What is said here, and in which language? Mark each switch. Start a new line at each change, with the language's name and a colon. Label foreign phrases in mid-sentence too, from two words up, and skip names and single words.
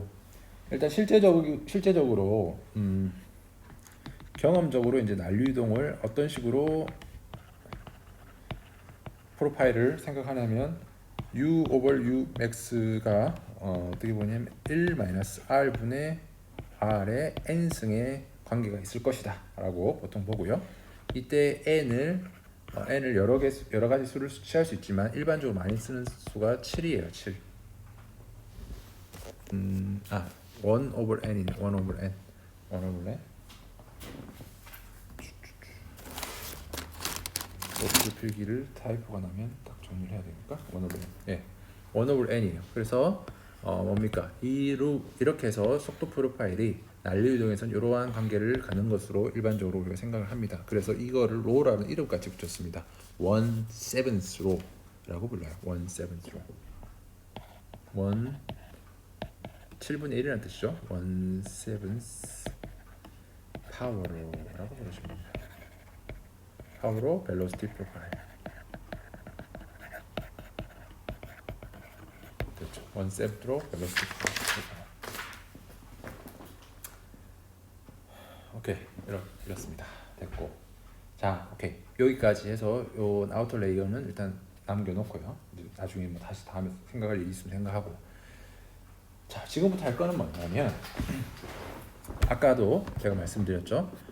Korean: 일단 실제적으로 경험적으로 이제 난류 이동을 어떤 식으로 프로파일을 생각하냐면
English: U over U max
Korean: 가 어떻게 보냐면 1-R 분의 R의 n승의 관계가 있을 것이다 라고 보통 보고요. 이때 n을 n을 여러 가지 수를 취할 수 있지만 일반적으로 많이 쓰는 수가 7이에요. 7.
English: 1 over n
Korean: 이네.
English: 1 over n. 1 over n.
Korean: 로트 필기를 타이프가 나면 딱 정리를 해야 되니까
English: 1 over n.
Korean: 예.
English: 1 over n
Korean: 이에요. 그래서 뭡니까? 이렇게 해서 속도 프로파일이 난리 유동에서는 이러한 관계를 가는 것으로 일반적으로 우리가 생각을 합니다. 그래서 이거를 로라는 이름까지 붙였습니다.
English: 1/7th row
Korean: 라고 불러요.
English: 1/7th row.
Korean: 7분의 1이라는 뜻이죠.
English: 1/7th power
Korean: 라고 부르시면 됩니다.
English: power velocity profile.
Korean: 됐죠.
English: 1/7th row velocity profile.
Korean: 오케이, 이렇습니다. 됐고, 자, 오케이, 여기까지 해서 요 아우터 레이어는 일단 남겨놓고요. 나중에 뭐 다시 다음에 생각할 일이 있으면 생각하고. 자, 지금부터 할 거는 뭐냐면 아까도 제가 말씀드렸죠.